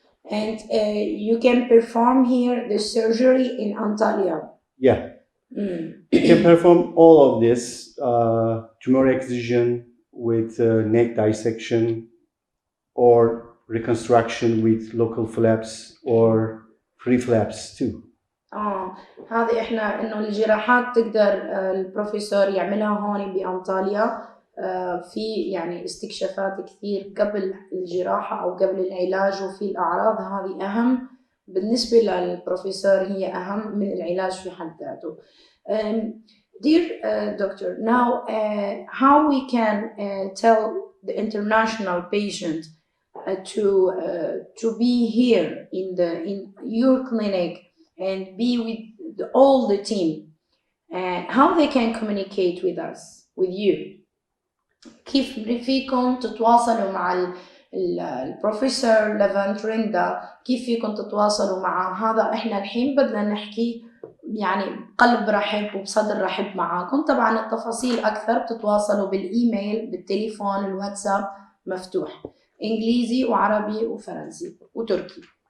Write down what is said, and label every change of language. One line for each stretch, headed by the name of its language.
English: And you can perform here the surgery in Antalya. Yeah. You can perform all of this, tumor excision with neck dissection or reconstruction with local flaps or free flaps too.
Arabic: هذه احنا انه الجراحات تقدر البروفيسور يعملها هون بأنطاليا. في يعني استكشافات كثير قبل الجراحة أو قبل العلاج، وفي الأعراض هذه أهم بالنسبة للبروفيسور، هي أهم من العلاج في حد ذاته.
English: Dear doctor, now how we can tell the international patient to be here in your clinic and be with all the team, how they can communicate with us, with you.
Arabic: كيف فيكم تتواصلوا مع البروفيسور ليفنت ريندا؟ كيف فيكم تتواصلوا مع هذا؟ احنا الحين بدنا نحكي يعني بقلب رحب وبصدر رحب معاكم. طبعا التفاصيل اكثر بتتواصلوا بالايميل، بالتليفون، الواتساب مفتوح، انجليزي وعربي وفرنسي وتركي.